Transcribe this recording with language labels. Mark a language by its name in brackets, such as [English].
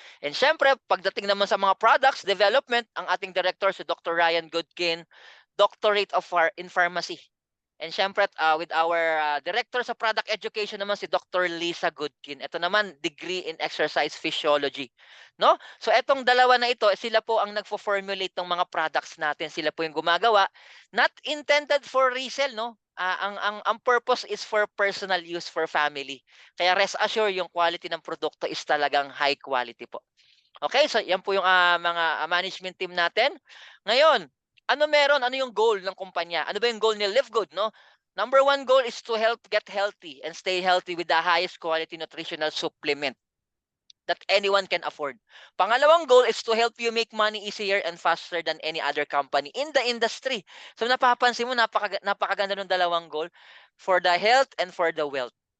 [Filipino] And syempre, pagdating naman sa mga products development, ang ating director si Dr. [English] Ryan Goodkin, doctorate in pharmacy. And syempre, with our director sa product education naman si Dr. Lisa Goodkin. [Filipino] Ito naman, degree in exercise physiology. No? So etong dalawa na ito, sila po ang nagfo-formulate ng mga products natin. Sila po yung gumagawa. [English] Not intended for resale, [Filipino] no? [English] Ang purpose is for personal use for family. [Filipino] Kaya rest assure yung quality ng produkto is talagang high quality po. Okay, so yan po yung mga management team natin. Ngayon, ano yung goal ng kumpanya? Ano ba yung goal ni Live Good, no? [English] Number one goal is to help get healthy and stay healthy with the highest quality nutritional supplement that anyone can afford. Pangalawang goal is to help you make money easier and faster than any other company in the industry. [Filipino] So napapansin mo, napakaganda ng dalawang goal, [English] for the health and for the wealth.